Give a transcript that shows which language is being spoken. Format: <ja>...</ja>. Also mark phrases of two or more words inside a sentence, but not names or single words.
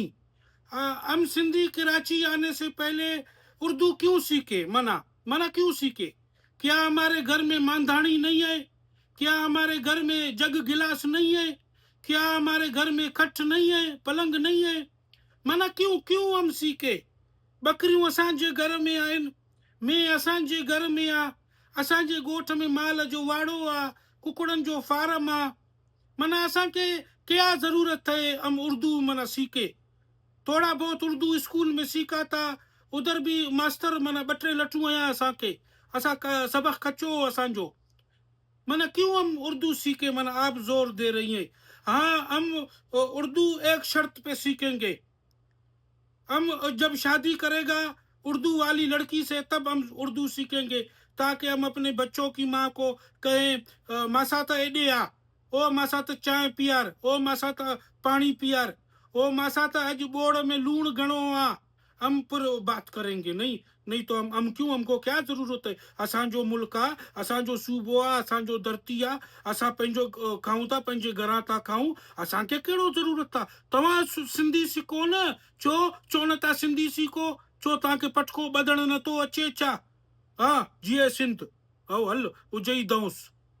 <ur>ہم سندھی کراچی آنے سے پہلے اردو کیوں سیکھے? منا منا کیوں سیکھے? کیا ہمارے گھر میں مانڈھانی نہیں ہے؟ کیا ہمارے گھر میں جگ گلاس نہیں ہے? کیا ہمارے گھر میں کھٹ نہیں ہے، پلنگ نہیں ہے? منا کیوں کیوں ہم سیکھے?</ur> <sd>बकरियूं असांजे घर में आहिनि, में असांजे घर में आ, असांजे ॻोठ में माल जो वाड़ो आ, कुकड़नि जो फार्म आ।</sd> <ur>منا اسانکھے کیا ضرورت ہے ہم اردو منا سیکھے? تھوڑا بہت اردو اسکول میں سیکھا تھا، ادھر بھی ماسٹر منا</ur> <sd>ॿ टे लठूं आया असांखे, असां सबक कचो असांजो।</sd> <ur>منا کیوں ہم اردو سیکھے؟ منا آپ زور دے رہی ہیں. ہاں، ہم اردو ایک شرط پے سیکھیں گے. ہم جب شادی کرے گا اردو والی لڑکی سے تب ہم اردو سیکھیں گے، تاکہ ہم اپنے بچوں کی ماں کو کہیں</ur> <sd>मासा त एडे आ, ओ मासा त चाय पियार, ओ मासा त पानी पियार, ओ मासा त अज बोड़ में लूण घणो आ।</sd> <ur>ہم پر بات کریں گے۔ نہیں نہیں تو ہم کیوں? ہم کو کیا ضرورت ہے?</ur> <sd>असांजो मुल्क आ, असांजो सूबो आ, असांजो धरती आ, असां पंहिंजो खाऊं था, पंहिंजे घरां था खाऊं। असांखे कहिड़ो जरूरत आ? तव्हां सिंधी सिखो न। छो छो नथा सिंधी सीखो? छो तव्हांखे पटको ॿधण नथो अचे छा? हाँ, जीअं सिंध। हल उजई दऊंस।</sd>